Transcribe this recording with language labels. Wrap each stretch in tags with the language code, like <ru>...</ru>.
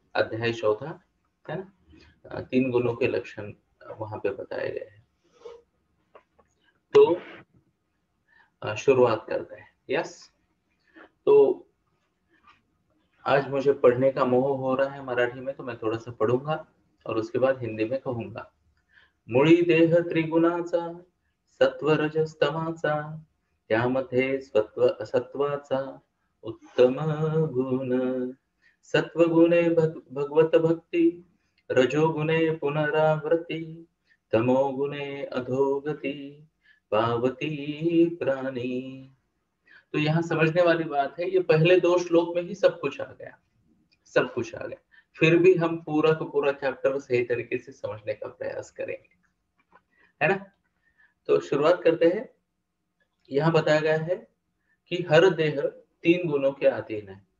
<hi>अध्याय 14, है ना। 3 गुणों के लक्षण वहां पे बताए गए हैं। तो शुरुआत करते हैं। यस, तो आज मुझे पढ़ने का मोह हो रहा है मराठी में, तो मैं थोड़ा सा पढ़ूंगा और उसके बाद हिंदी में कहूंगा।</hi> <mr>मुळी देह त्रिगुणाचा, सत्व रजस तमाचा, त्यामध्ये सत्वाचा उत्तम गुण। सत्वगुणे भगवत भक्ती, रजोगुणे पुनरावृत्ती, तमोगुणे अधोगती, पावती प्राणी।</mr> <hi>तो यहाँ समझने वाली बात है, ये पहले 2 श्लोक में ही सब कुछ आ गया, सब कुछ आ गया। फिर भी हम पूरा का पूरा चैप्टर सही तरीके से समझने का प्रयास करेंगे, है ना। तो शुरुआत करते हैं। यहाँ बताया गया है कि हर देह 3 गुणों के अधीन है।</hi>